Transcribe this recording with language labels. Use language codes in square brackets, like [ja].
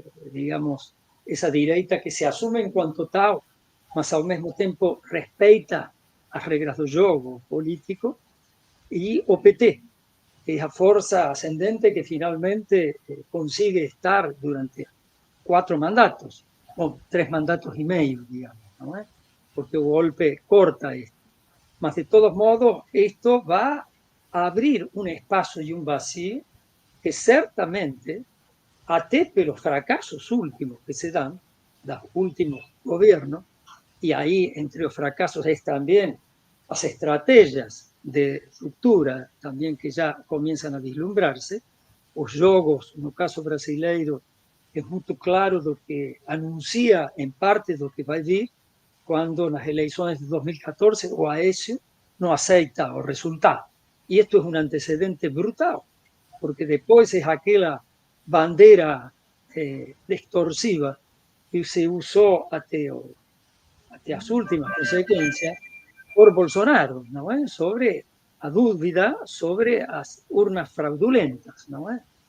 [pt] digamos, essa direita que se assume enquanto tal, mas ao mesmo tempo respeita as regras do jogo político, e o PT, que é a força ascendente que finalmente consigue estar durante 4 mandatos, bom, 3 mandatos e meio, digamos, não é? Porque o golpe corta esto. [es] Mas de todos modos, esto va a abrir un espacio y un vacío que [pt] certamente, até pelos [es] fracasos últimos que se dan, los últimos gobiernos, y ahí entre los fracasos es también las estrategias de ruptura también que ya comienzan a vislumbrarse, [pt] os jogos, no caso brasileiro, [es] es muy claro lo que anuncia en parte lo que va a [pt] vir, quando nas eleições de 2014 o Aécio não aceita o resultado. E isto é um antecedente brutal, porque depois é aquela bandeira distorsiva que se usou até as últimas consequências por Bolsonaro, não é? Sobre a dúvida sobre as urnas fraudulentas, não é?